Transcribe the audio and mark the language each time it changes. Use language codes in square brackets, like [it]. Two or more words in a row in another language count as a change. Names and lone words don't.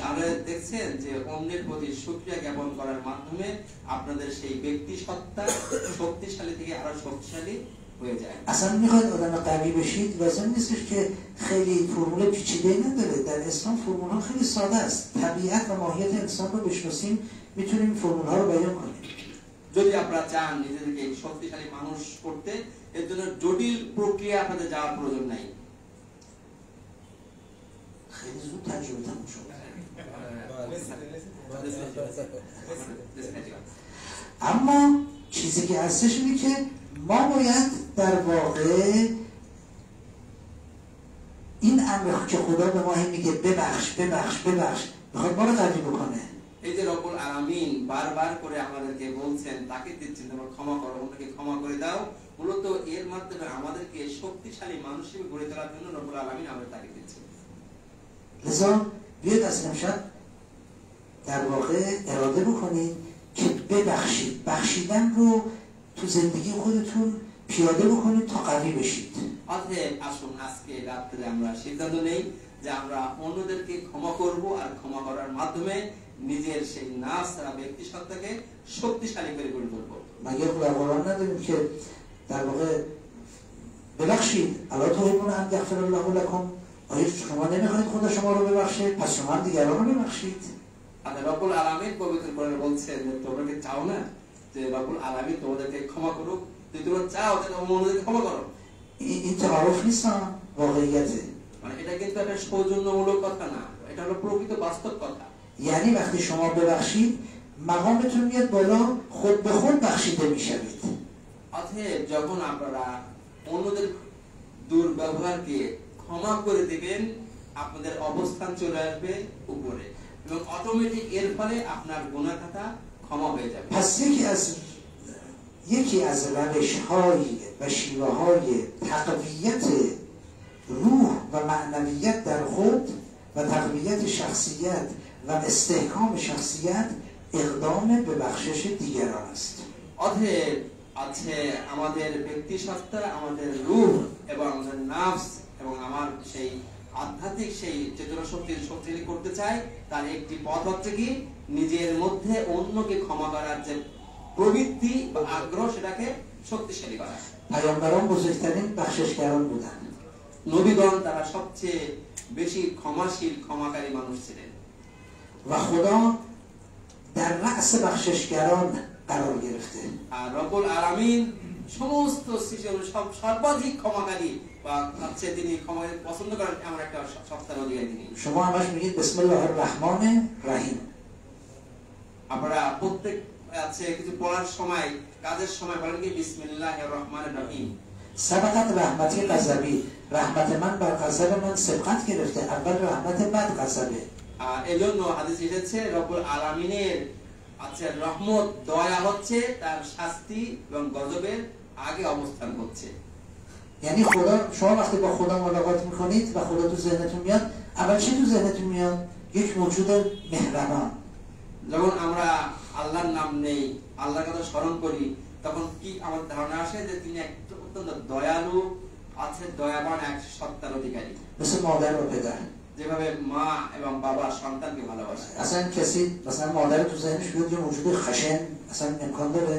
[bn] আমরা দেখছেন যে অন্যের প্রতি শুকরিয়া জ্ঞাপন করার মাধ্যমে আপনাদের সেই ব্যক্তি সত্তা শক্তিশালী থেকে আরো শক্তিশালী হয়ে যায়। [fa] اصلا میخواید آدم قوی بشید لازم نیستش که خیلی فرمول پیچیده‌ای نداره. در اسلام فرمول‌ها خیلی ساده است. طبیعت و ماهیت انسان رو بشناسیم میتونیم فرمول‌ها رو بیان کنیم. [bn] যদি আপনারা চান নিজেদেরকে শক্তিশালী মানুষ করতে, এর জন্য জটিল প্রক্রিয়া আপনাদের যাওয়ার প্রয়োজন নাই। [fa] خیلی زود تجربه تموم شد. اما چیزی که هستش اینه که ما باید در واقع این امر که خدا به ما میگه ببخش ببخش ببخش میخواد ما رو قوی بکنه. [bn] এই যে রব্বুল আলামিন বারবার করে আমাদেরকে বলছেন, তাকে দিচ্ছেন তোমরা ক্ষমা করো, অন্যকে ক্ষমা করে দাও, মূলত এর মাধ্যমে আমাদেরকে শক্তিশালী মানুষ হিসেবে গড়ে তোলার জন্য রব্বুল আলামিন আমাদের তাকে দিচ্ছেন। [fa] لذا بیاید از امشب در واقع اراده بکنید که ببخشید. بخشیدن رو تو زندگی خودتون پیاده بکنید تا قوی بشید. [bn] অতএব আসুন আজকে রাত্রে আমরা সিদ্ধান্ত নেই যে আমরা অন্যদেরকে ক্ষমা করব, আর ক্ষমা করার মাধ্যমে নিজের সেই নাফস আর ব্যক্তি সত্তাকে শক্তিশালী করে গড়ে তুলব। [fa] مگه در قرآن نداریم که در واقع ببخشید [ar] الا تحبون ان یغفر الله لكم؟ [fa] آیا شما نمیخواید خدا شما رو ببخشه؟ پس شما هم دیگران رو ببخشید. [bn] আর রব্বুল আলামিন পবিত্র কোরআনে বলছেন যে তোমরা কি চাও না যে রব্বুল আলামিন তোমাদেরকে ক্ষমা করুক? যদি তোমরা চাও তাহলে অন্যদেরকে ক্ষমা করো। [fa] این تعارف نیست، واقعیته. [bn] মানে এটা কিন্তু একটা সৌজন্যমূলক কথা না, এটা হলো প্রকৃত বাস্তব কথা। [fa] یعنی وقتی شما ببخشید مقامتون میاد بالا، خود به خود بخشیده میشوید. [bn] অতএব যখন আপনারা অন্যদের দুর্ব্যবহারকে ক্ষমা করে দিবেন, আপনাদের অবস্থান চলে আসবে উপরে এবং অটোমেটিক এর ফলে আপনার গুনাহ খাতা ক্ষমা হয়ে যাবে। [fa] پس یکی از روش‌های و شیوه‌های تقویت روح و معنویت در خود و تقویت شخصیت و استحکام شخصیت اقدام به بخشش دیگران است. [bn] অতএব আছে আমাদের ব্যক্তি সত্তা, আমাদের রূহ এবং আমাদের নাফস এবং আমার সেই আধ্যাত্মিক সেই চেতনা শক্তির শক্তিশালী করতে চাই, তার একটি পথ হচ্ছে কি নিজের মধ্যে অন্যকে ক্ষমা করার যে প্রবৃত্তি বা আগ্রহ সেটাকে শক্তিশালী করা। [fa] پیامبران بزرگترین بخششگران بودند. [bn] নবীগণ তারা সবচেয়ে বেশি ক্ষমাশীল, ক্ষমাকারী মানুষ ছিলেন। [fa] و خدا در رأس بخششگران قرار گرفته. [bn] আর রব্বুল আলামিন সমস্ত সৃষ্টির সর্বাধিক ক্ষমাকারী বা হচ্ছে তিনি ক্ষমা পছন্দ করেন এমন একটা সত্তার অধিকারী তিনি। [fa] شما همش میگید [ar] بسم الله الرحمن الرحیم. [bn] আপনারা প্রত্যেক আছে কিছু পড়ার সময়, কাজের সময় বলেন কি [ar] بسم الله الرحمن الرحيم. سبقت رحمتی غضبی. [fa] رحمت من بر غضب من سبقت گرفته. اول رحمت بعد غضبه. [bn] আর এজন্য হাদিসে এসেছে রব্বুল আলামিনের আছে রহমত, দয়া হচ্ছে তার শাস্তি এবং গজবের আগে অবস্থান করছে। [fa] یعنی خدا، شما وقتی با خدا ملاقات میکنید و خدا تو ذهنتون میاد، اول چی تو ذهنتون میاد؟ یک موجود مهربان. [bn] যখন আমরা আল্লাহর নাম নেই, আল্লাহর কথা স্মরণ করি, তখন কি আমার ধারণা আসে যে তিনি এক অত্যন্ত দয়ালু আছে, দয়াবান এক সত্তার অধিকারী। [fa] مثل مادر و پدر. [bn] যেভাবে মা এবং বাবা সন্তানকে ভালোবাসে। [fa] اصلا کسی مثلا مادر تو ذهنش بیاد یه موجود خشن اصلا امکان داره؟